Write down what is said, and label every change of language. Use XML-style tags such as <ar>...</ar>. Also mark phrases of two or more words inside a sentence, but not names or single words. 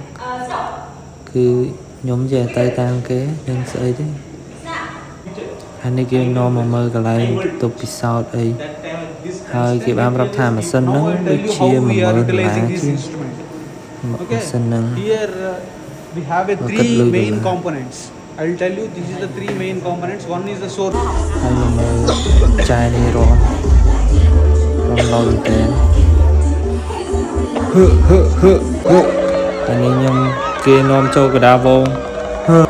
<km>ខ្ញុំចេះទៅតាមគេនឹងស្អីទេហើយនេះគេនាំមកមើលកន្លែងទុកពិសោធន៍អីហើយគេបានប្រាប់ថាម៉ាស៊ីនហ្នឹងដូចជា$10000ជាម៉ាស៊ីនហ្នឹង</km> <en>Here we have a 3 main components. I will tell you this is the 3 main components. One is the source.</en> <km>ហើយមកមើលចាយនេះរំឡយតែអានេះខ្ញុំគេនាំចូលកដាវង</km>